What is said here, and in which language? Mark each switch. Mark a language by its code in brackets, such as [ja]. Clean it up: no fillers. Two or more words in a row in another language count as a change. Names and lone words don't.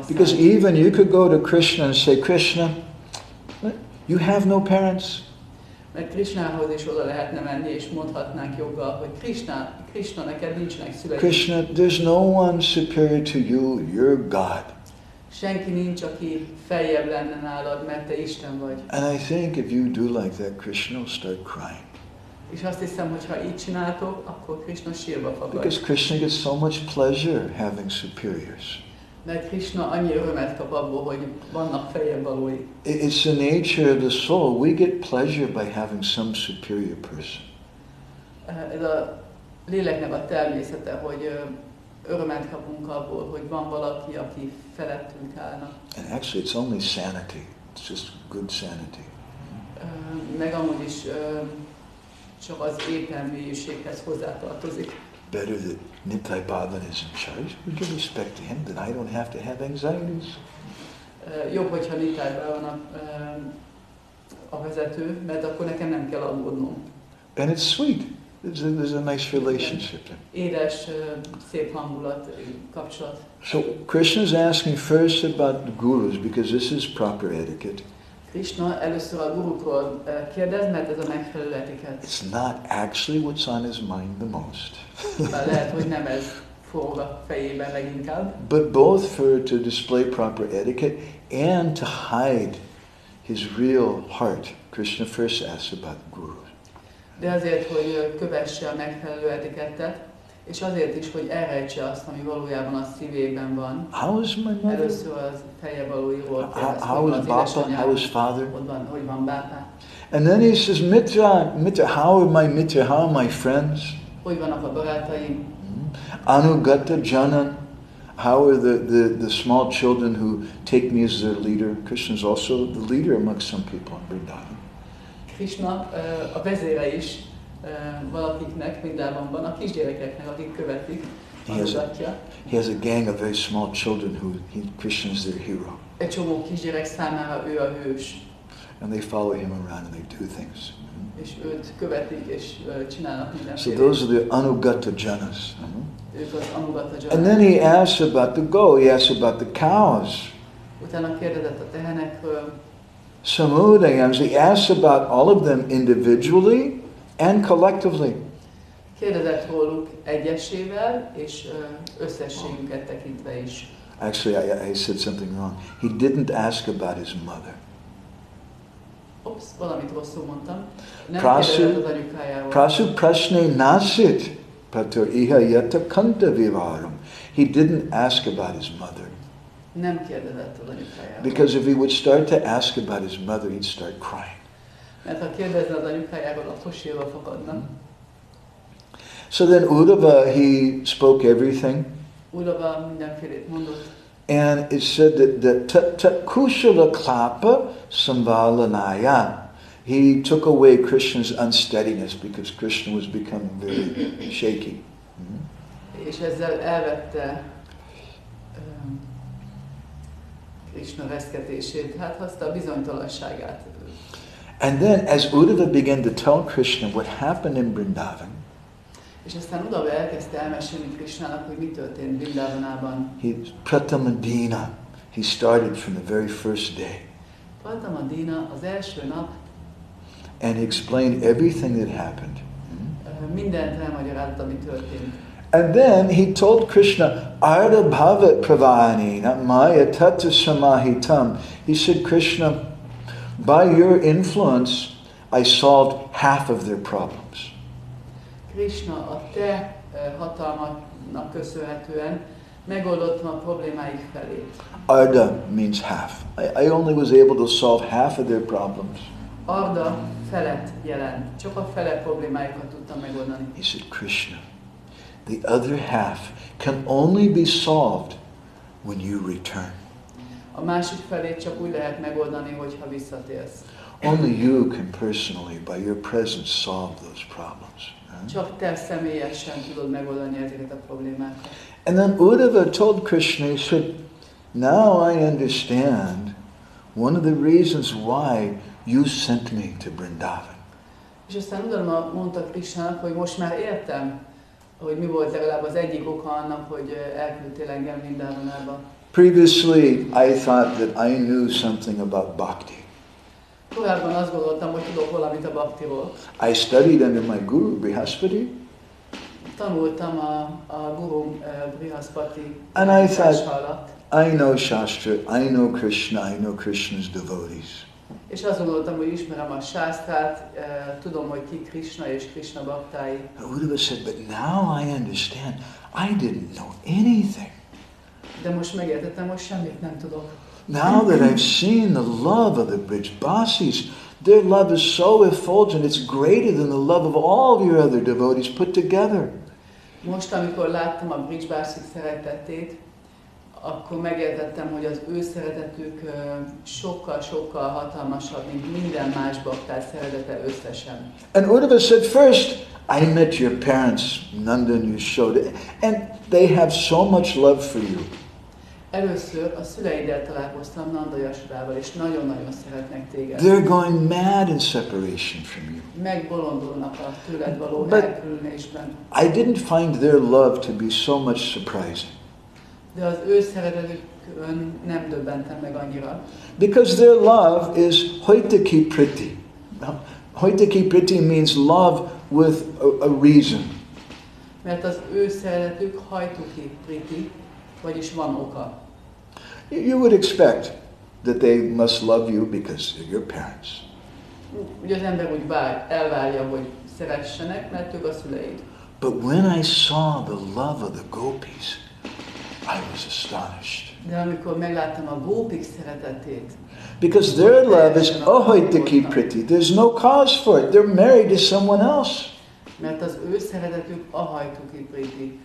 [en] Because even you could go to Krishna and say, Krishna, you have no parents. [hu] Mert Krishnához is oda lehetne menni, és mondhatnánk joggal, hogy Krishna, neked nincsenek szüleid. [en] Krishna, there's no one superior to you, you're God. [hu] Senki nincs, aki feljebb lenne nálad, mert te Isten vagy. [en] And I think if you do like that, Krishna will start crying. [hu] És azt hiszem, hogy ha így csináltok, akkor Krishna sírba fakad. [en] Because Krishna gets so much pleasure having superiors. [hu] Mert Krishna annyi örömet kap abból, hogy vannak feljebb valói. [en] It's the nature of the soul. We get pleasure by having some superior person. [hu] Ez a léleknek a természete, hogy örömet kapunk abból, hogy van valaki, aki felettünk állna. [en] And actually it's only sanity. It's just good sanity. [hu] Meg amúgy is csak az értelmiséghez hozzátartozik. [en] Better that Nitai Bhavan is in charge. We give respect to him, then I don't have to have anxieties. [hu] Jobb, hogyha Nitai Bhavan a vezető, mert akkor nekem nem kell aggódnom. [en] And it's sweet. There's a nice relationship there. [hu] Édes, szép hangulat, kapcsolat. [en] So Krishna is asking first about the gurus because this is proper etiquette. [hu] Krishna először a gurukról kérdez, mert ez a megfelelő etikett. [en] It's not actually what's on his mind the most. [hu] Lehet, hogy nem ez forog a fejében leginkább. [en] But both for to display proper etiquette and to hide his real heart. Krishna first asks about the gurus. [hu] De azért, hogy kövesse a megfelelő etikettet, és azért is, hogy elrejtse azt, ami valójában a szívében van. [en] How is my mother? [hu] Először az feje valóiról kérdez, [en] How is Bapa? How is father? [hu] Hogy van bápá. [en] And then he says, Mitra, how are my Mitra? How are my friends? [hu] Hogy vannak a barátaim? [sa] Anugata Janan, [en] how are the small children who take me as their leader? Krishna is also the leader among some people in Vrindavan. [hu] Krishna a vezére is valakiknek Vrindavanban, a kisgyerekeknek, akik követik, [en] He has a gang of very small children who Krishna is their hero. [hu] Egy csomó kisgyerek számára ő a hős. [en] And they follow him around and they do things. [hu] És őt követik és csinálnak mindenféle. [en] So those are the [sa] Anugata Janas. [hu] Ők az [sa] Anugata Janas. [en] And then he asks about the goat, he asks about the cows. [hu] Utána kérdezett a tehenekről. [en] Samudayams, he asks about all of them individually and collectively. [hu] Kérdezett róluk egyesével és összességüket tekintve is. [en] Actually, I said something wrong. He didn't ask about his mother. [hu] Valamit rosszul mondtam. Nem kérdezett az anyukájáról. [sa] Prasu prashne nasit pratur iha yata kanta vivaram. [en] He didn't ask about his mother. [hu] Nem kérdezett az anyukájáról. [en] Because if he would start to ask about his mother, he'd start crying. [hu] Mert ha kérdezne az anyukájáról, akkor sírva fakadna. [en] So then Uddhava, he spoke everything. [hu] Uddhava mindenfélét mondott. [en] And it said that [sa] kushala klapa samvalanaya. [en] He took away Krishna's unsteadiness because Krishna was becoming very shaky. [hu] És ezzel elvette Krishna reszketését, hát hozta a bizonytalanságát. [en] And then as Uddhava began to tell Krishna what happened in Vrindavan, [hu] és aztán Uddhava elkezdte elmesélni Krishnának, hogy mi történt Vrindavanában. [en] Pratamadina, he started from the very first day. [hu] Pratamadina az első nap. [en] And he explained everything that happened. [hu] mindent elmagyarázott, ami történt. [en] And then he told Krishna, [sa] Arda bhavat pravani, not maya tata samahitam. [en] He said, Krishna, by your influence, I solved half of their problems. [hu] Krishna, a te hatalmadnak köszönhetően megoldottam a problémáik felét. [en] Arda means half. I only was able to solve half of their problems. [hu] Arda felet jelent. Csak a fele problémáikat tudtam megoldani. [en] He said, Krishna, the other half can only be solved when you return. [hu] A másik felét csak úgy lehet megoldani, hogyha visszatérsz. [en] Only you can personally, by your presence, solve those problems. [hu] Csak te személyesen tudod megoldani ezeket a problémákat. [en] And then Uddhava told Krishna, he said, now I understand one of the reasons why you sent me to Vrindavan. [hu] És aztán Uddhava mondta Krishnának, hogy most már értem, hogy mi volt legalább az egyik oka annak, hogy elküldtél engem Vrindavanba. [en] Previously, I thought that I knew something about bhakti. [hu] Korábban azt gondoltam, hogy tudok valamit a bhaktiról. [en] I studied under my guru, Brihaspati. [hu] Tanultam a guru Brihaspati [en] And I thought, [hu] alatt. [en] I know Shastra, I know Krishna, I know Krishna's devotees. [hu] És azt gondoltam, hogy ismerem a sásztrát, tudom, hogy ki Krishna és Krishna baktái. [en] Uddhava said, but now I understand, I didn't know anything. [hu] De most megértettem, hogy semmit nem tudok. [en] Now that I've seen the love of the Brijbasis, their love is so effulgent, it's greater than the love of all of your other devotees put together. [hu] Most, amikor láttam a Brijbásik szeretetét, akkor megértettem, hogy az ő szeretetük sokkal-sokkal hatalmasabb, mint minden más baktár szeretete összesen. [en] And Uddhava said, first, I met your parents, Nanda and Yashoda, and they have so much love for you. [hu] Először a szüleiddel találkoztam, Nanda Yashodával, és nagyon-nagyon szeretnek téged. [en] They're going mad in separation from you. [hu] Megbolondulnak a tőled való [en] But [hu] elkülönésben. [en] I didn't find their love to be so much surprising. [hu] De az ő szeretetükön nem döbbentem meg annyira. [en] Because their love is [sa] hoitaki priti. Hoitaki priti [en] means love with a reason. [hu] Mert az ő szeretetük [sa] hajtuki priti, [hu] vagyis van oka. [en] You would expect that they must love you because they're your parents. [hu] Ugye az ember úgy elvárja, hogy szeressenek, mert ők a szüleid. [en] But when I saw the love of the gopis, I was astonished. [hu] De amikor megláttam a gópik szeretetét, [en] because their love is [sa] ahoitaki priti. [en] There's no cause for it. They're married to someone else. [hu] Mert az ő szeretetük [sa] ahajtuki priti.